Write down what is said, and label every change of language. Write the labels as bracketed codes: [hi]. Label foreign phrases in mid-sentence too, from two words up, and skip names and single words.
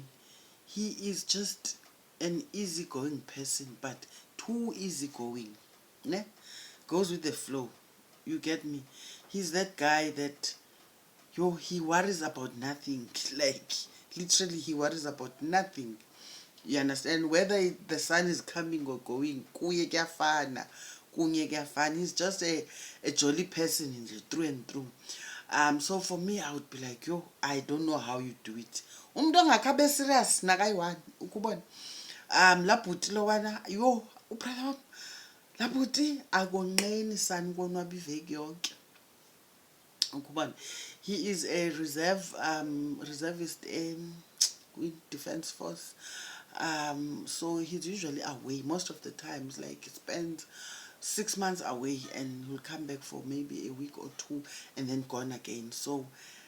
[en] He is just an easygoing person, but too easygoing. Ne? Goes with the flow. You get me? He's that guy that, he worries about nothing. Like, literally, he worries about nothing. You understand? Whether the sun is coming or going, [xh] kuye kuyafana, kunye kuyafana. [en] He's just a jolly person through and through. So for me, I would be like, I don't know how you do it. [xh] Umntu ongakabe serious nakayi-one ukubona. Labhuti lowana, ubrother wam, labhuti akonqeni sani konwaba iveki yonke. Ukubona. [en] He is a reservist in Defense Force. So he's usually away most of the times. Like, he spends 6 months away, and he'll come back for maybe a week or two, and then gone again.